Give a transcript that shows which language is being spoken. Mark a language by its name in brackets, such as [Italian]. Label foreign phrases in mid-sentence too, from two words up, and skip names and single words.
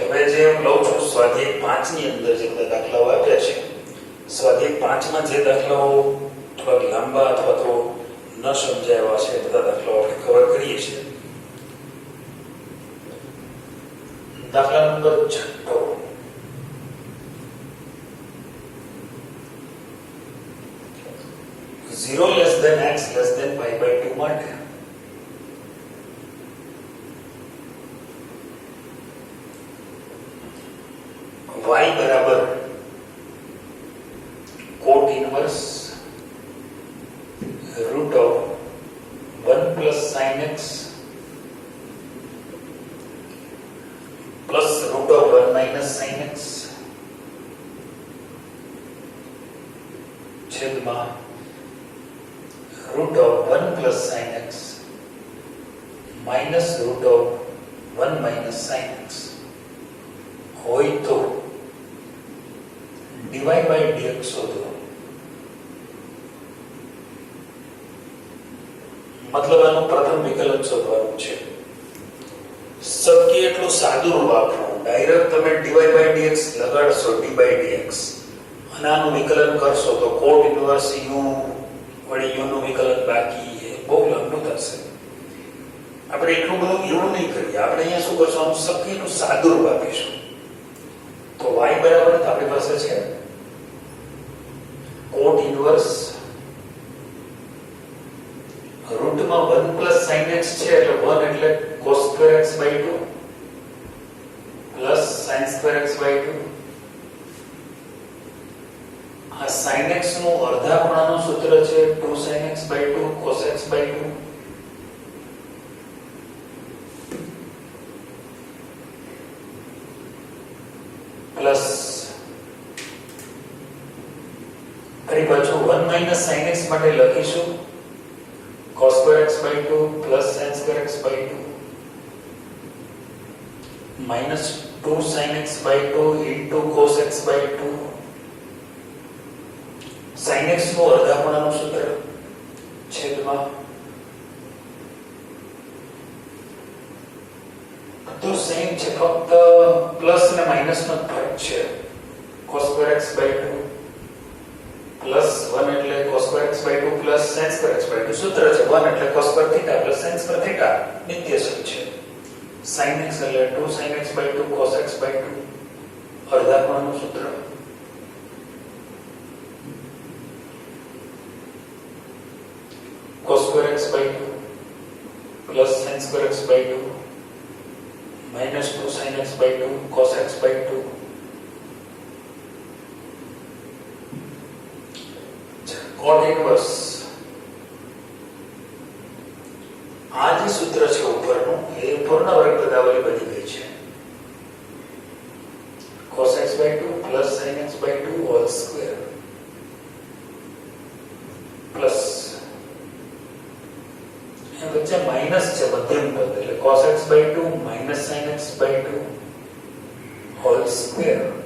[Gujarati] હવે જે હું લઉં છું સ્વાધ્યાય 5 ની અંદર જે બધા દાખલાઓ આપ્યા છે, સ્વાધ્યાય 5 માં જે દાખલાઓ થોડા લાંબા અથવા તો ન સમજાયા છે, બધા દાખલાઓ આપણે કવર કરીએ છીએ. દાખલા નંબર [English] 6 0 less than x less than pi by 2 માટે y બરાબર cot inverse root of 1 plus sin x plus root of 1 minus sin x છેદમાં root of 1 plus sin x minus root of 1 minus sin x [Gujarati] હોય તો [English] dy by dx શોધો. [Gujarati] મતલબ આનું પ્રથમ વિકલન શોધવાનું છે. શક્ય એટલું સાદું રૂપ આપવું. ડાયરેક્ટ તમે [English] dy by dx [Gujarati] લગાડશો, [English] d by dx, [Gujarati] અને આનું વિકલન કરશો તો [English] cot inverse u [Gujarati] વળી u નું વિકલન બાકી છે, બહુ લાંબુ થશે. આપણે એટલું બધું એવું નહીં કરીએ. આપણે અહીંયા શું કરશું, આનું શક્ય એટલું સાદું રૂપ આપીશું. તો y બરાબર આપણી પાસે છે [English] cot inverse [Gujarati] રૂટ માં [English] 1 plus sin x [Gujarati] છે, એટલે 1 એટલે [English] cos square x by 2 plus sin square x by 2. [Gujarati] આ sin x નું અડધા ખૂણાનું સૂત્ર છે [English] 2 sin x by 2 [Gujarati] cos x by 2 પ્લસ ફરી પાછું [English] 1 minus sin x [Gujarati] માટે લખીશું [English] cos square x by 2 plus sin square x by 2 minus 2 sin x by 2 into cos x by 2. [Gujarati] sin x નું અડધા ખૂણાનું સૂત્ર છેદમાં તો સેમ છે, ફક્ત પ્લસ અને માઈનસ નો ફરક છે. [English] cos square x by 2 plus 1 એટલે cos square x by 2 plus sin square x by 2 [Gujarati] સૂત્ર છે. [English] 1 એટલે cos square theta plus sin square theta [Gujarati] નિત્ય સમ છે. [English] sin x એટલે 2 sin x by 2 cos x by 2 [Gujarati] અડધા ખૂણાનું સૂત્ર. [English] cos square x by 2 plus sin square x by 2 minus 2 sin x by 2 cos x by 2. cot inverse [Gujarati] આ જે સૂત્ર છે ઉપરનું, એ પૂર્ણ વર્ગ પદાવલી બની ગઈ છે. [English] cos x by 2 plus sin x by 2 whole square plus [Gujarati] વચ્ચે માઈનસ છે મધ્યમ પદ, એટલે [English] cos x by 2 minus sin x by 2 whole square